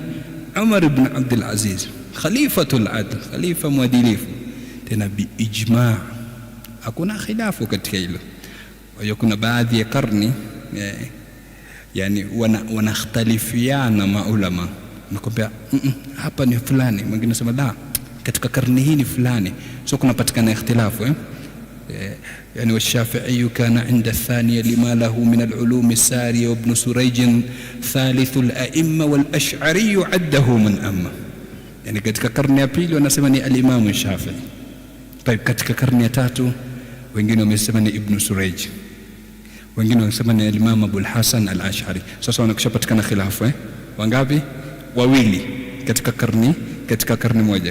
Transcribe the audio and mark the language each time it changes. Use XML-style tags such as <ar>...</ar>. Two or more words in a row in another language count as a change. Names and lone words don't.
<sw>Umar ibn Abdul Aziz,</sw> <ar>خليفة العدل,</ar> <sw>khalifa mwadilifu, tena</sw> <ar>بالإجماع',</ar> <sw>hakuna khilafu katika hilo. Kwa hiyo kuna baadhi ya karni yani wanakhtalifiana maulama, nakwambia hapa ni fulani, mwingine anasema la, katika karne hii ni fulani. So kunapatikana ikhtilafu</sw> <ar>يعني والشافعي كان عند الثانية لما له من العلوم السارية وابن سريج ثالث الأئمة والأشعري عده من أمة.</ar> <sw>يعني katika karne ya pili wanasema ni al-Imam Shafi'i. طيب katika karne ya tatu wengine wamesema ni Ibn Surayj, wengine wanasema ni al-Imam Abu al-Hasan al-Ash'ari. Sasa wanakushapatikana khilafu wangapi? Wawili katika karne moja.</sw>